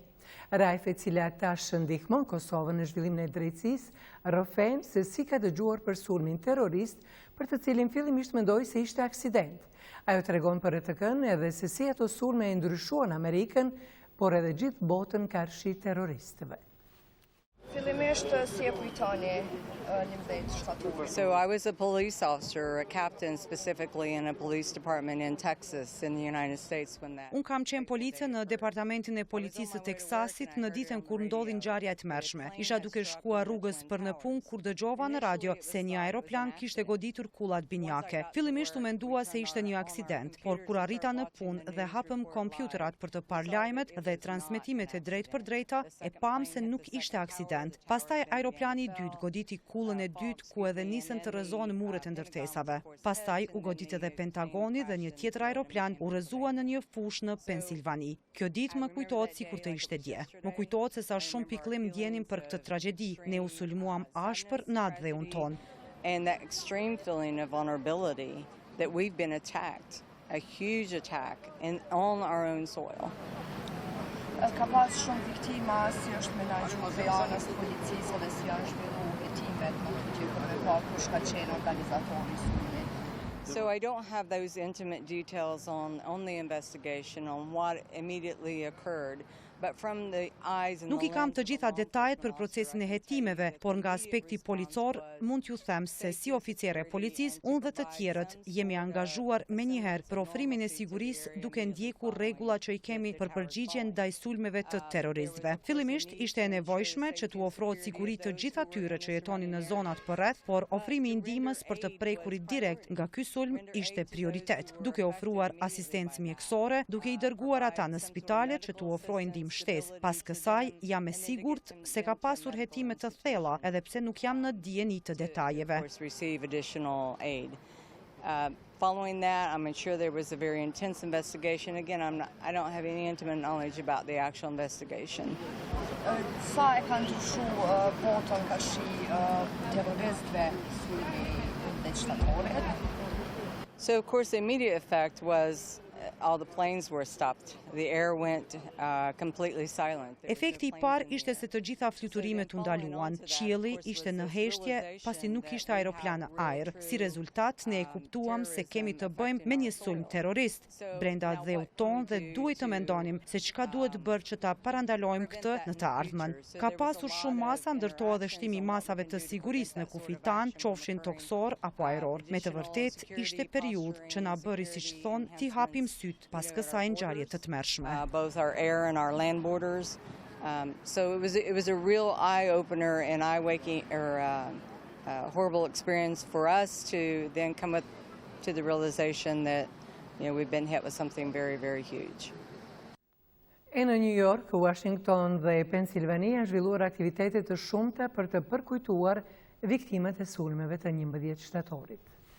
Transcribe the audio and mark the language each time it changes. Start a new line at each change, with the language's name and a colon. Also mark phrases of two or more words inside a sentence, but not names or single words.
Albanian: Rife, e cila tash ndihmon Kosovën në zhvillimin e drejtësisë, rrëfen se si ka dëgjuar për sulmin terrorist, për të cilin fillimisht mendoi se ishte aksident. Ajo tregon për RTK-n edhe se si ato sulme e ndryshuan Amerikën, por edhe gjithë botën karshi terroristëve. Fillimisht si e kujtoni 11 shtatorin?
English: So I was a police officer, a captain specifically in a police department in Texas in the United States when that.
Albanian: Un kam qenë police në departamentin e policisë së Teksasit në ditën kur ndodhi ngjarja e tmerrshme. Isha duke shkuar rrugës për në punë kur dëgjova në radio se një aeroplan kishte goditur kullat binjake. Fillimisht u mendua se ishte një aksident, por kur arrita në punë dhe hapëm kompjuterat për të parë lajmet dhe transmetimet e drejtë për drejta, e pam se nuk ishte aksident. Pastaj aeroplani i dytë goditi kullën e dytë ku edhe nisën të rrëzohen muret e ndërtesave. Pastaj u godit edhe Pentagoni dhe një tjetër aeroplan u rrëzua në një fushë në Pensilvani. Kjo ditë më kujtohet sikur të ishte dje. Më kujtohet se sa shumë pikëllim ndjenim për këtë tragjedi. Ne u sulmuam ashpër në atë dheun ton.
English: And that extreme feeling of vulnerability that we've been attacked, a huge attack on our own soil.
Albanian: Ka pas shumë viktima, si është menaxhuar prej anës së policisë dhe si janë zhvilluar hetimet në tutje për me pa kush ka qenë organizatori i sulmit.
English: So I don't have those intimate details on the investigation, on what immediately occurred.
Albanian: Nuk i kam të gjitha detajet për procesin e hetimeve, por nga aspekti policor mund t'ju them se si oficere e policisë, unë dhe të tjerët jemi angazhuar menjëherë për ofrimin e sigurisë duke ndjekur rregulla që i kemi për përgjigje ndaj sulmeve të terroristëve. Fillimisht ishte e nevojshme që t'u ofrohet siguri të gjithë atyre që jetonin në zonat përreth, por ofrimi i ndihmës për të prekurit direkt nga ky sulm ishte prioritet, duke ofruar asistencë mjekësore, duke i dërguar ata në spitale që t'u ofrojnë ndihmë shtes. Pas kësaj, jam e sigurt se ka pasur hetime të thella, edhe pse nuk jam në dijeni të detajeve.
English: Following that, I'm sure there was a very intense investigation. Again, I don't have any intimate knowledge about the actual investigation.
Albanian: Sa e ka ndryshuar botën tash terroristëve sulmi dhe shtatorit?
English: So, of course, the immediate effect was all the planes were stopped. The air went completely silent.
Albanian: Efekti I parë ishte se të gjitha fluturimet u ndaluan. Qielli ishte në heshtje pasi nuk ishte aeroplan ajër. Si rezultat, ne e kuptuam se kemi të bëjmë me një sulm terrorist brenda dheut ton dhe duhet të mendonim se çka duhet bërë që ta parandalojmë këtë në të ardhmen. Ka pasur shumë masa, ndërtohet edhe shtimi I masave të sigurisë në kufit tan, qofshin toksor apo ajror. Me të vërtetë ishte periudhë që na bëri siç thon ti hapim syt pas kësaj ngjarje të tmerrshme.
English: Both our air and our land borders. So it was a real eye opener and horrible experience for us to then come up to the realization that we've been hit with something very, very huge.
Albanian: E në New York, Washington dhe Pensilvania janë zhvilluar aktivitete të shumta për të përkujtuar viktimat e sulmeve të 11 shtatorit.